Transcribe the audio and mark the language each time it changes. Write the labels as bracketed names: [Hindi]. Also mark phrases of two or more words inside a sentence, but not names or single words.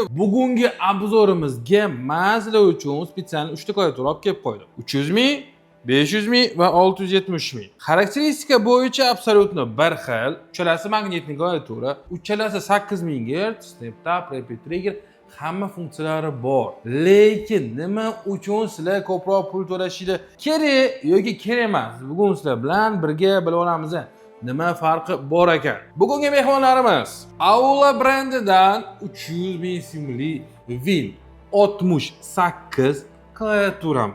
[Uzbek] Bugungi obzorimizga men sizlar uchun spesial 3 ta klaviatura olib kelib qo'ydim. 300 ming, 500 ming va 670 ming. Xarakteristika bo'yicha absolyutno bir xil. Uchalasi magnitli klaviatura, uchalasi 8000 Hz, [English] snap tap, repeat trigger, [Uzbek] hamma funksiyalari bor. Lekin nima uchun sizlar ko'proq pul to'lashinglar kerak yoki kerak emas? Bugun sizlar bilan birga bilib olamiz. Nima farqi bor ekan? Bugungi mehmonlarimiz Aula brendidan 300 ming simli Win 68 klaviaturamiz.